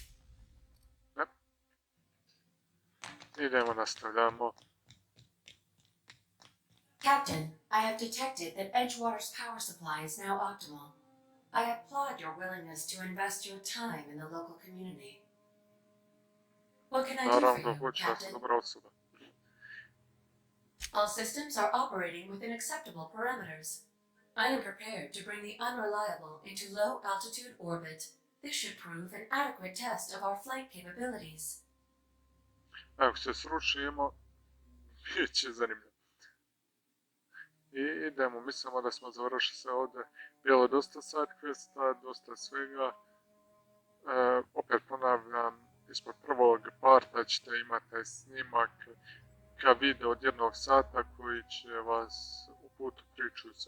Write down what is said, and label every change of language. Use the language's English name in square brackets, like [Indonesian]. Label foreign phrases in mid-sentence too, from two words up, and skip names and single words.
[Croatian] Ne. Idemo, nastavljamo. [English] Captain, I have detected that Edgewater's power supply is now optimal. I applaud your willingness to invest your time in the local community. What can I do for you, Captain? All systems are operating within acceptable parameters. I am prepared to bring the unreliable into low-altitude orbit. This should prove an adequate test of our flight capabilities. [Croatian] Ako se srušimo, bit će zanimljivo. I idemo, mislimo da smo završili sve ovdje. Bilo je dosta [English] side questa, [Croatian] dosta svega. Opet ponavljam, ispod prvog parta ćete imati taj snimak ka video od 1 sata koji će vas uputiti priču se.